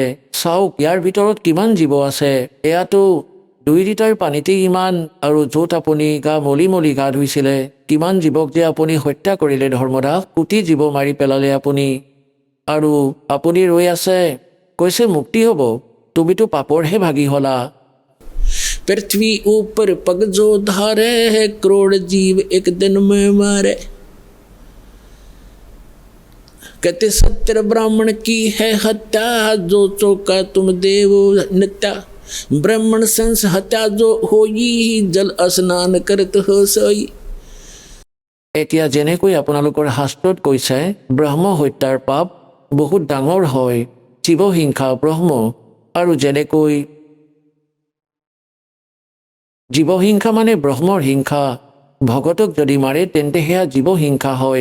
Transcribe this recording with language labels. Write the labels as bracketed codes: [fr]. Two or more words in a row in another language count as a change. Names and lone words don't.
[as] চাওক ইয়াৰ ভিতৰত কিমান জীৱ আছে। এয়াতো 2 লিটাৰ পানীতেই ইমান। আৰু য'ত আপুনি মলি মলি গা ধুইছিলে, কিমান জীৱক যে আপুনি হত্যা কৰিলে ধৰ্মদাস, কোটি জীৱ মাৰি পেলালে আপুনি। আৰু আপুনি ৰৈ আছে, কৈছে মুক্তি হ'ব। তুমিতো পাপৰহে ভাগি হলা। [hi] पृथ्वी ऊपर पग जो धारे है, करोड़ जीव एक दिन में मारे। कहते सत्तर ब्राह्मण की है हत्या, जो चौका तुम देवो नित्या। ब्राह्मण संस हत्या जो होई, जल स्नान करत हो सोई। [as] এতিয়া যেনেকৈ আপোনালোকৰ শাস্ত্ৰত কৈছে ব্ৰহ্ম হত্যাৰ পাপ বহুত ডাঙৰ হয়, জীৱ হিংসা ব্ৰহ্ম। আৰু যেনেকৈ জীৱ হিংসা মানে ব্ৰহ্মৰ হিংসা, ভগতক যদি মাৰে তেন্তে সেয়া জীৱ হিংসা হয়।